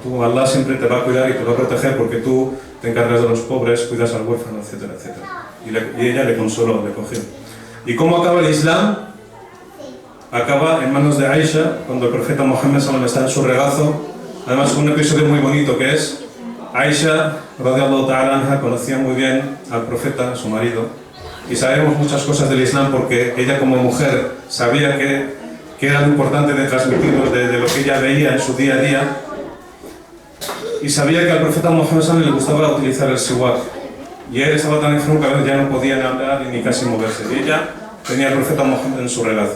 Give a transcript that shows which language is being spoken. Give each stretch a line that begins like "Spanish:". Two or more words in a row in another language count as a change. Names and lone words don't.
Spanish: Allah siempre te va a cuidar y te va a proteger porque tú te encargas de los pobres, cuidas al huérfano, etcétera, etcétera. Y ella le consoló, le cogió. ¿Y cómo acaba el Islam? Acaba en manos de Aisha, cuando el profeta Mohammed está en su regazo. Además, un episodio muy bonito que es, Aisha,
Arabic: رضي الله تعالى عنها,
Spanish: conocía muy bien al profeta, su marido, y sabemos muchas cosas del Islam porque ella como mujer sabía que era lo importante de transmitirnos de lo que ella veía en su día a día, y sabía que al profeta Mohammed le gustaba utilizar el siwak, y él estaba tan enfermo que a veces ya no podía hablar ni casi moverse, y ella tenía al profeta Mohammed en su regazo.